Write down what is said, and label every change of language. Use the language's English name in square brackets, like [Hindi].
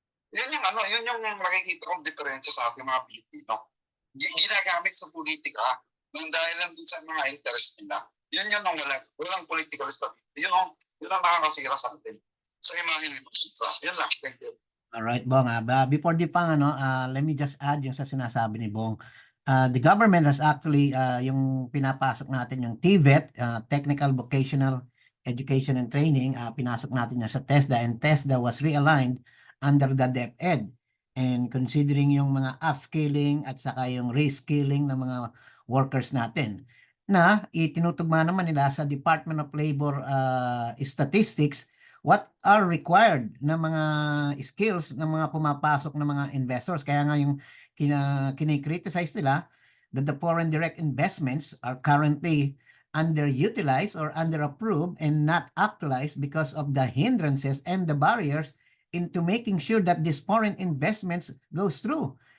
[Filipino] Yun yung makikita kong diferensya sa ating mga Pilipino. Ginagamit sa politika ng dahil lang dun sa mga interest nila. Yun ang walang political stability. Yun ang nakakasira sa atin. Sa imahe nito. Yun lang. [English] Thank you. Alright, Bong. Before the let me just add [Filipino] yung sa sinasabi ni [English] Bong. The government has actually, [Filipino] yung pinapasok natin yung [English] TVET, Technical Vocational Education and Training, [Filipino] pinasok natin yan sa [English] TESDA, and TESDA was realigned under the DepEd. [Filipino] And considering yung mga upskilling at saka yung reskilling ng mga workers natin, na itinutugma naman nila sa Department of Labor Statistics [English] what are required [Filipino] na mga skills ng mga pumapasok na mga investors. Kaya nga yung kini-criticize nila [English] that the foreign direct investments are currently underutilized or underapproved and not actualized because of the hindrances and the barriers into making sure that these foreign investments goes through.